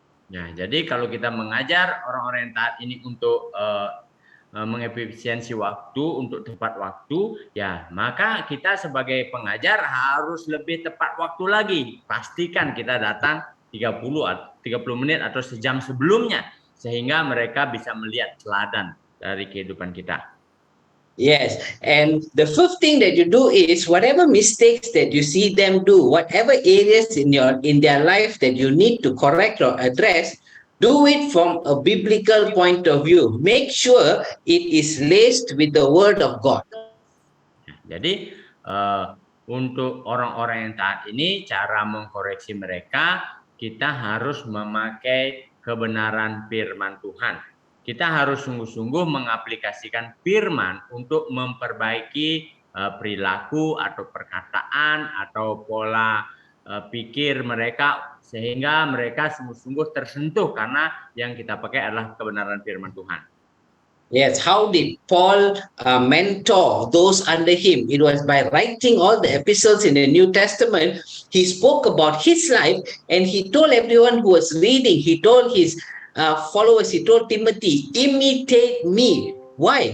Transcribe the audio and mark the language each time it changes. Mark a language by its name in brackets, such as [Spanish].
[Indonesian] Ya, jadi kalau kita mengajar orang-orang yang taat ini untuk mengefisiensi waktu, untuk tepat waktu, ya maka kita sebagai pengajar harus lebih tepat waktu lagi. Pastikan kita datang 30 menit atau sejam sebelumnya, sehingga mereka bisa melihat teladan dari kehidupan kita. [English] Yes, and the fifth thing that you do is whatever mistakes that you see them do, whatever areas in their life that you need to correct or address, do it from a biblical point of view. Make sure it is laced with the word of God. [Indonesian] Jadi untuk orang-orang yang taat ini, cara mengkoreksi mereka, kita harus memakai kebenaran firman Tuhan. Kita harus sungguh-sungguh mengaplikasikan firman untuk memperbaiki perilaku atau perkataan atau pola pikir mereka sehingga mereka sungguh-sungguh tersentuh karena yang kita pakai adalah kebenaran firman Tuhan. [English] Yes, how did Paul mentor those under him? It was by writing all the epistles in the New Testament. He spoke about his life and he told everyone who was reading, he told his followers, he told Timothy, imitate me. Why?